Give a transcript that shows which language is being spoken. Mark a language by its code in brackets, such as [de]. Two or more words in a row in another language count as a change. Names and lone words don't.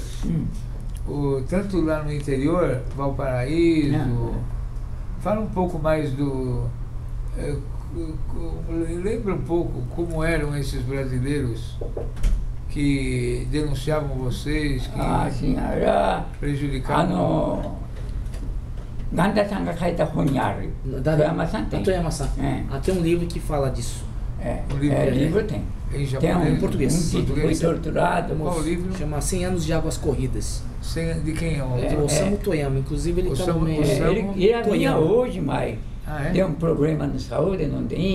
[pt] Tanto lá no interior, Valparaíso, fala um pouco mais do... lembra um pouco como eram esses brasileiros que denunciavam vocês, que prejudicavam... [ja] Ganda-sanが書いた本にある。 [pt] Toyama-san tem. Toyama-san. Tem um livro que fala disso. Livro tem. Em português. Foi torturado. Qual livro? Chama 100 anos de águas corridas. De quem é o Osamu Toyama. Inclusive ele está no meio. Ele vinha hoje, mas deu um problema na saúde, não tem.